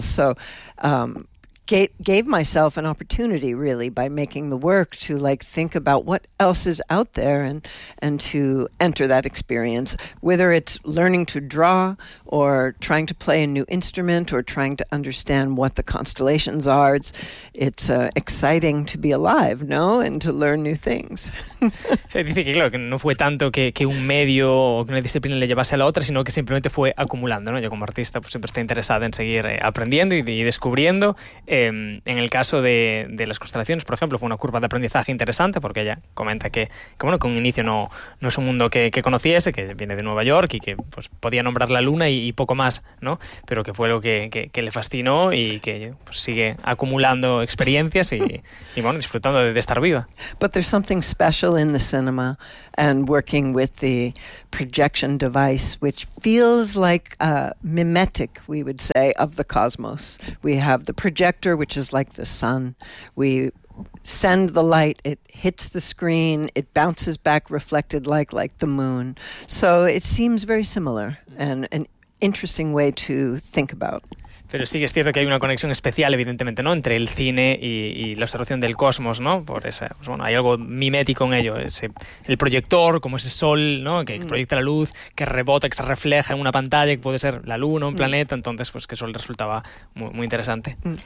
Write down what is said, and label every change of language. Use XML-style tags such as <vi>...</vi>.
<en>So gave myself an opportunity, really, by making the work, to think about what else is out there and to enter that experience, whether it's learning to draw or trying to play a new instrument or trying to understand what the constellations are. It's exciting to be alive, no? And to learn new things.</en> <es>Se dice que, claro, que no fue tanto que un medio o que una disciplina le llevase a la otra, sino que simplemente fue acumulando, ¿no? Yo, como artista, siempre estoy interesada en seguir aprendiendo y descubriendo. En el caso de las constelaciones, por ejemplo, fue una curva de aprendizaje interesante, porque ella comenta que bueno, que un inicio no es un mundo que conociese, que viene de Nueva York y que pues podía nombrar la luna y poco más, ¿no? Pero que fue lo que le fascinó y que pues, sigue acumulando experiencias y bueno, disfrutando de estar viva.</es> <en>But there's something special in the cinema and working with the projection device, which feels like a mimetic, we would say, of the cosmos. We have the projector, which is like the sun. We send the light, it hits the screen, it bounces back reflected like the moon. So it seems very similar and an interesting way to think about.</en> <es>Pero sí que es cierto que hay una conexión especial, evidentemente, ¿no? Entre el cine y la observación del cosmos, ¿no? Por esa, pues bueno, hay algo mimético en ello. El proyector, como ese sol, ¿no? Que proyecta la luz, que rebota, que se refleja en una pantalla, que puede ser la luna, un planeta. Entonces, pues que eso resultaba muy, muy interesante.</es>